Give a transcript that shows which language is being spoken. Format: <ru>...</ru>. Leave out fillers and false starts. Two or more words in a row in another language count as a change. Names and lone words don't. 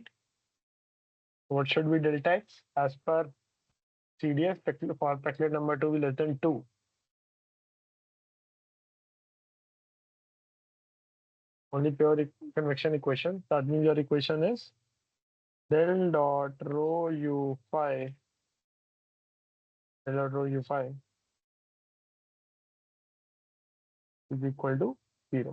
<en>What should be delta x? As per CDF, for Peclet number to be less than 2. Only pure convection equation. That means your equation is del dot rho u phi, del dot rho u phi is equal to 0.</en>